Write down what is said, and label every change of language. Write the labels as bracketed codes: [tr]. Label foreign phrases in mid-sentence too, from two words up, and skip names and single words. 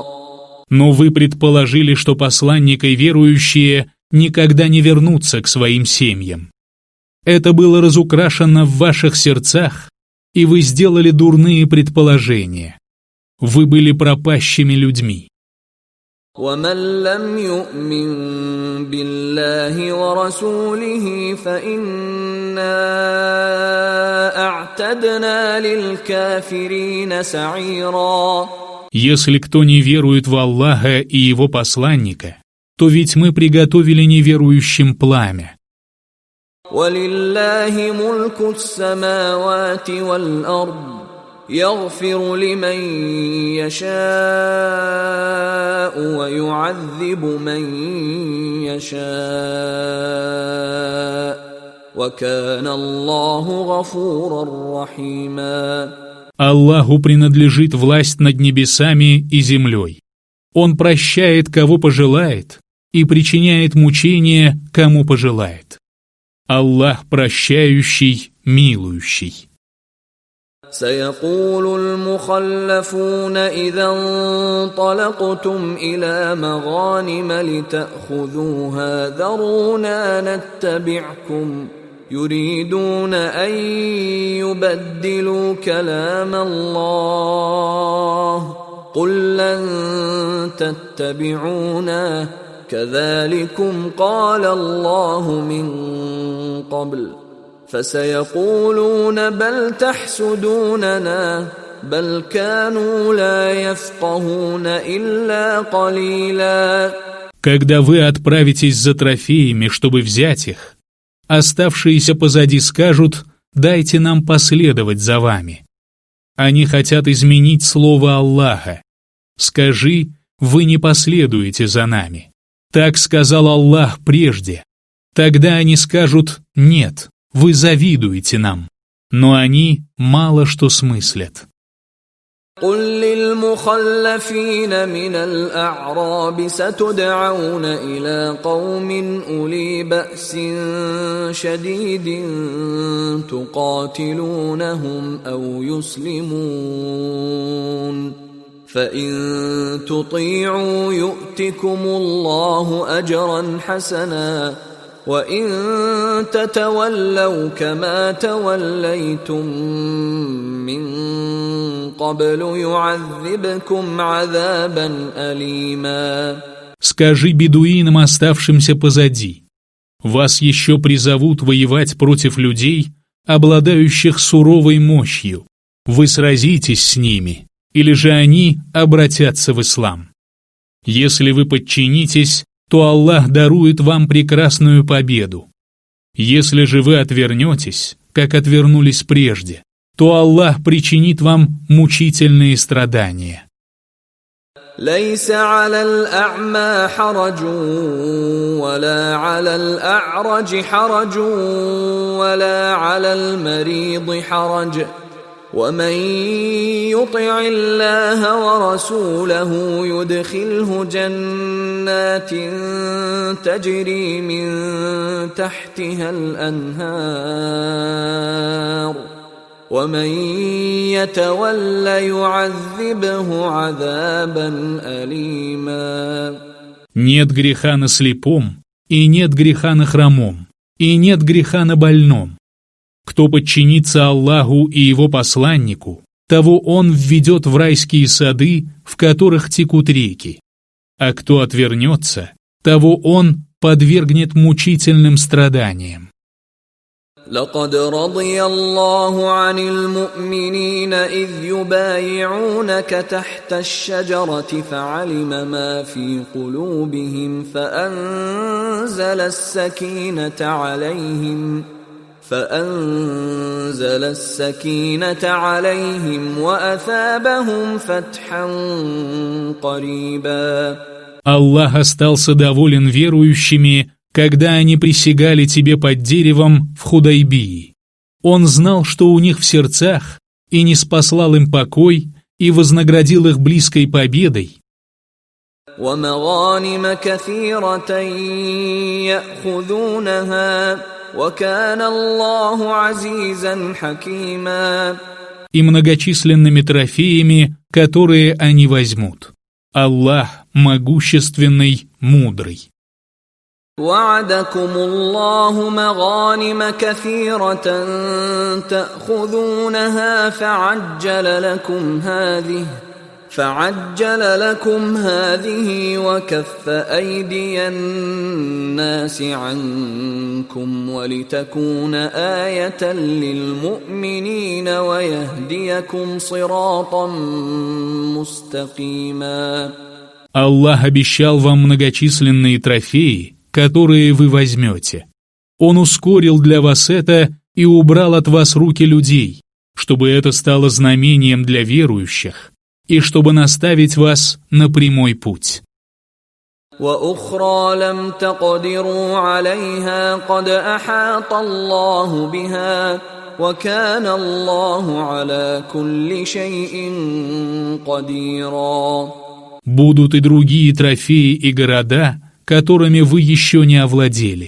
[ru] Но вы предположили, что посланник и верующие никогда не вернутся к своим семьям. Это было разукрашено в ваших сердцах, и вы сделали дурные предположения. Вы были пропащими людьми. [ar] ومن لم يؤمن بالله ورسوله فإنا أعتدنا للكافرين سعيرا. [ru] Если кто не верует в Аллаха и Его посланника, то ведь мы приготовили неверующим пламя. [ar] وَلِلَّهِ مُلْكُ السَّمَاوَاتِ وَالْأَرْضِ يَغْفِرُ لِمَن يَشَاءُ وَيُعَذِّبُ مَن يَشَاءُ وَكَانَ اللَّهُ غَفُورًا رَّحِيمًا. [ru] Аллаху принадлежит власть над небесами и землей. Он прощает, кого пожелает, и причиняет мучения, кому пожелает. Аллах прощающий, милующий. [ar] سيقول المخلفون إذا انطلقتم إلى مغانم لتأخذوها ذرونا نتبعكم يريدون أن يبدلوا كلام الله قل لن تتبعونا كذلكم قال الله من قبل فسيقولون بل تحسدوننا بل كانوا لا يفقهون إلا قليلا. [ru] Когда вы отправитесь за трофеями, чтобы взять их, оставшиеся позади скажут: «Дайте нам последовать за вами». Они хотят изменить слово Аллаха. Скажи: «Вы не последуете за нами». Так сказал Аллах прежде. Тогда они скажут: «Нет, вы завидуете нам». Но они мало что смыслят. [ar] قل للمخلفين من الأعراب ستدعون إلى قوم أولي بأس شديد تقاتلونهم أو يسلمون فإن تطيعوا يؤتكم الله أجرا حسنا وإن تتولوا كما توليتم من قبل يعذبكم عذابا أليما. [ru] Скажи бедуинам, оставшимся позади: вас еще призовут воевать против людей, обладающих суровой мощью. Вы сразитесь с ними, или же они обратятся в ислам. Если вы подчинитесь, то Аллах дарует вам прекрасную победу. Если же вы отвернетесь, как отвернулись прежде, то Аллах причинит вам мучительные страдания. [ar] ليس على الأعمى حرج ولا على الأعرج حرج ولا على المريض حرج ومن يطع الله ورسوله يدخله جنات تجري من تحتها الأنهار ومن يتول يعذبه عذابا أليما. [ru] Нет греха на слепом, и нет греха на хромом, и нет греха на больном. Кто подчинится Аллаху и Его посланнику, того Он введет в райские сады, в которых текут реки. А кто отвернется, того Он подвергнет мучительным страданиям. [ar] لقد رضي الله عن المؤمنين إذ يبايعونك تحت الشجرة فعلم ما في قلوبهم فأنزل السكينة عليهم وأثابهم فتحا قريبا. [ru] Аллах остался доволен верующими, когда они присягали тебе под деревом в Худайбии. Он знал, что у них в сердцах, и ниспослал им покой, и вознаградил их близкой победой. [ar] وَمَغَانِمَ كَثِيرَةً يَأْخُذُونَهَا وَكَانَ اللَّهُ عَزِيزًا حَكِيمًا. [ru] И многочисленными трофеями, которые они возьмут. Аллах могущественный, мудрый. [ar] وعدكم الله مغانم كثيرة تأخذونها فعجل لكم هذه وكف أيدي الناس عنكم ولتكون آية للمؤمنين ويهديكم صراطا مستقيما. [ru] Аллах обещал вам многочисленные трофеи, которые вы возьмете. Он ускорил для вас это и убрал от вас руки людей, чтобы это стало знамением для верующих и чтобы наставить вас на прямой путь. [ar] وأخرى لم تقدروا عليها قد أحاط الله بها وكان الله على كل شيء قديرا. [ru] Будут и другие трофеи и города, которыми вы еще не овладели.